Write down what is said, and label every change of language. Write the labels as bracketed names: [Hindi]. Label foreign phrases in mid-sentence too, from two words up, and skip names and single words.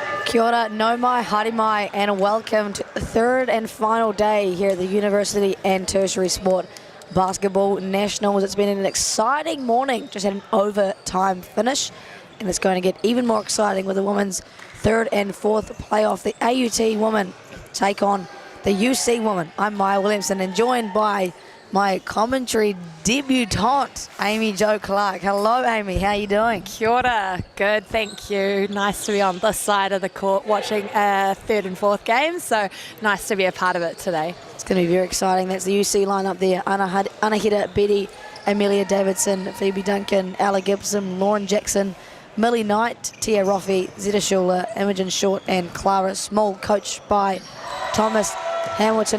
[Māori] Kia ora, nau mai, haere mai, [English] and welcome to the third and final day here at the University and Tertiary Sport Basketball Nationals. It's been an exciting morning, just had an overtime finish, and it's going to get even more exciting with the women's third and fourth playoff. The AUT women take on the UC women. I'm Maya Williamson, and joined by my commentary debutante, Amy Jo Clark. Hello, Amy. How are you doing? [Māori] Kia ora. [English] Good, thank you. Nice to be on this side of the court watching third and fourth games, so nice to be a part of it today. It's going to be very exciting. That's the UC lineup there. Anahita Betty, Amelia Davidson, Phoebe Duncan, Ella Gibson, Lauren Jackson, Millie Knight, Tia Roffey, Zeta Schuler, Imogen Short, and Clara Small, coached by Thomas Hamilton.